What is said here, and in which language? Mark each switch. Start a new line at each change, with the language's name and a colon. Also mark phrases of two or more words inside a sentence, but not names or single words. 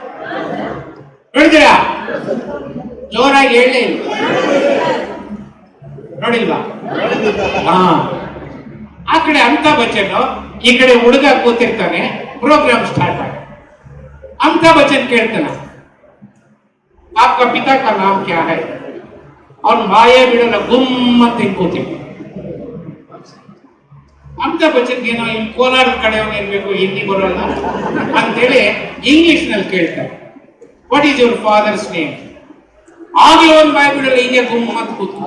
Kannada: ಜೋರಾಗಿ ಹೇಳಿ, ನೋಡಿಲ್ವಾ? ಹಾ, ಆ ಕಡೆ ಅಮಿತಾಬ್ ಬಚ್ಚನ್, ಈ ಕಡೆ ಹುಡುಗ ಕೂತಿರ್ತಾನೆ,
English: program start
Kannada: ಆಗ ಅಮಿತಾಬ್ ಬಚ್ಚನ್ ಕೇಳ್ತಾನ,
Hindi: आपका पिता का नाम क्या है?
Kannada: ಅವ್ನು ಬಾಯೇ ಬಿಡೋಲ್ಲ, ಗುಮ್ಮ ಅಂತ ಕೂತಿರ್ತಾನೆ. ಅಮಿತಾಬ್ ಬಚ್ಚನ್ ಏನೋ ಇಲ್ಲಿ ಕೋಲಾರ ಕಡೆಯವನು ಇರ್ಬೇಕು, ಹಿಂದಿ ಬರೋಲ್ಲ ಅಂತೇಳಿ ಇಂಗ್ಲಿಷ್ ನಲ್ಲಿ ಕೇಳ್ತಾರೆ,
English: What is your father's name?
Kannada: ಆಗ್ಲೂ ಒಂದು ಬಾಯ್ ಬಿಡಲ್ಲ, ಹಿಂಗೆ ಗುಮ್ಮ ಅಂತ ಕೂತ್ಕೊ.